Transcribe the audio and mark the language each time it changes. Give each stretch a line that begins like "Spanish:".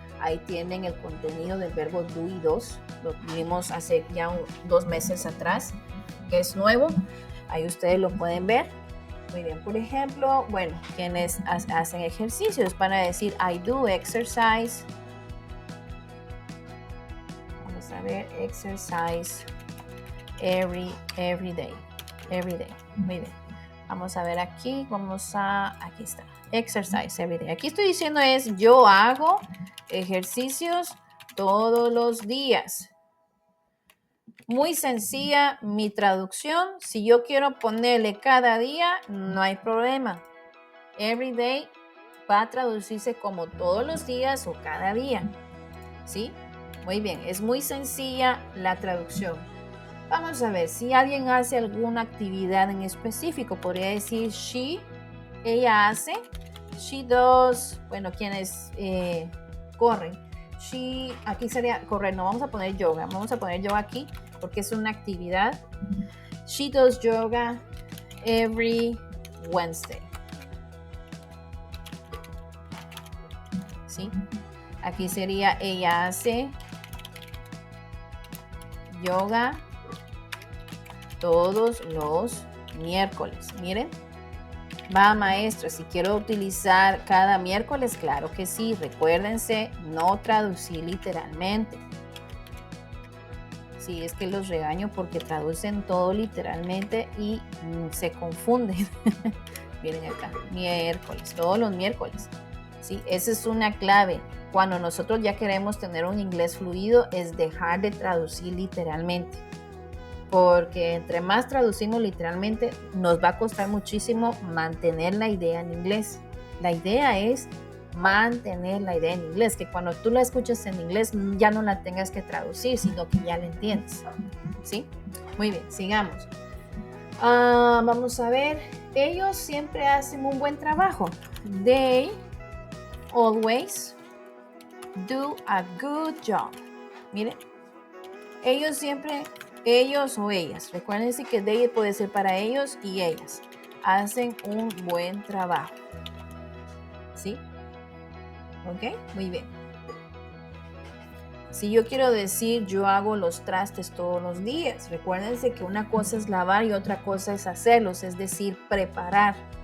Spanish: Ahí tienen el contenido del verbo do y dos. Lo vimos hace ya 2 meses atrás, que es nuevo. Ahí ustedes lo pueden ver. Muy bien, por ejemplo, bueno, quienes hacen ejercicios van a decir
English: I do exercise.
Spanish: Vamos a ver,
English: exercise every day. Every day.
Spanish: Muy bien. Vamos a ver aquí, aquí está,
English: exercise every day.
Spanish: Aquí estoy diciendo es yo hago ejercicios todos los días. Muy sencilla mi traducción. Si yo quiero ponerle cada día, no hay problema. Every day va a traducirse como todos los días o cada día. ¿Sí? Muy bien, es muy sencilla la traducción. Vamos a ver, si alguien hace alguna actividad en específico, podría decir ella hace,
English: she does,
Spanish: bueno, quienes corren, aquí sería correr, no vamos a poner yoga, vamos a poner yoga aquí porque es una actividad.
English: She does yoga every Wednesday.
Spanish: ¿Sí? Aquí sería ella hace yoga todos los miércoles. Miren, va maestra, si quiero utilizar cada miércoles, claro que sí. Recuérdense, no traducir literalmente. Sí, es que los regaño porque traducen todo literalmente y se confunden. Miren acá, miércoles, todos los miércoles. Sí, esa es una clave. Cuando nosotros ya queremos tener un inglés fluido, es dejar de traducir literalmente. Porque entre más traducimos literalmente, nos va a costar muchísimo mantener la idea en inglés. La idea es mantener la idea en inglés, que cuando tú la escuches en inglés ya no la tengas que traducir, sino que ya la entiendes. ¿Sí? Muy bien, sigamos. Vamos a ver, ellos siempre hacen un buen trabajo.
English: They always do a good job.
Spanish: Miren, ellos o ellas, recuérdense que they puede ser para ellos y ellas, hacen un buen trabajo. ¿Sí? ¿Ok? Muy bien. Si yo quiero decir yo hago los trastes todos los días, recuérdense que una cosa es lavar y otra cosa es hacerlos, es decir, preparar.